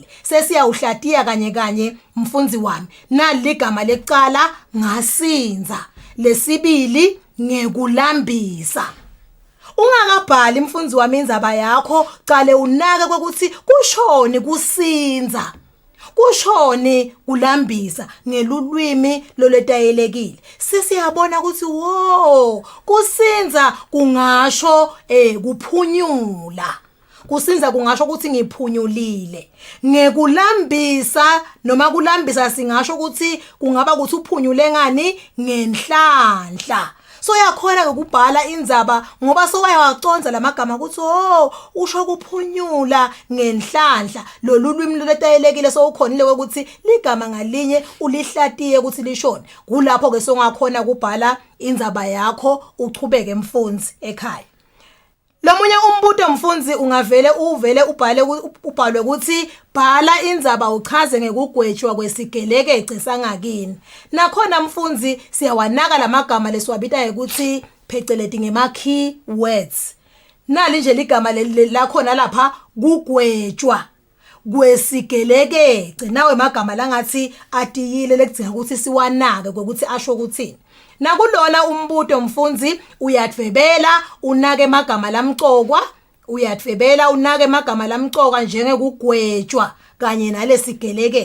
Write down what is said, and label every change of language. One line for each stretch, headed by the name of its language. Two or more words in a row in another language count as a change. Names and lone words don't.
Swati: sesiyawuhlatiya kanye mfundzi wami naligama lecala ngasinza lesibili ngekulambisa ungakabhali mfundzi wami indzaba yakho qale unake ukuthi kushoni kusinza kushoni kulambisa ngelulwimi lolwetayelekile sisiyabona ukuthi kusinza kungasho kuphunyula kusinza kungasho ukuthi ngiphunyulile. Ngekulambisa noma kulambisa singasho ukuthi kungaba ukuthi uphunyule ngani ngenhlanhla. So yakhona ukubhala indzaba ngoba sowayawaconza lamagama ukuthi usho kuphunyula ngenhlanhla lolu lwimi lolwetayelekile so ukhonile ukuthi ligama ngalinye ulihlatiye ukuthi lishone. Kulapho ke songakhona ukubhala indzaba yakho uchubeke mfundzi ekhaya. Lomunye umbuto mfundzi ungavele ubhalwe ukuthi bhala indzaba uchaze ngekugwetshwa kwesigelekece sangakini. Nakhona mfundzi siyawanaka lamagama lesiwabita ukuthi pheceleti ngema
English: key words.
Swati: Nali nje ligama lakhona lapha kugwetshwa kwesigelekece nawe magama langathi atiyile lekudinga ukuthi siwanake ukuthi asho ukuthini. Nakulona umbuto mfundzi uyadvebela unake magama lamcokwa uyadvebela unake magama lamcoka njengekugwetshwa kanye nalesigelekece.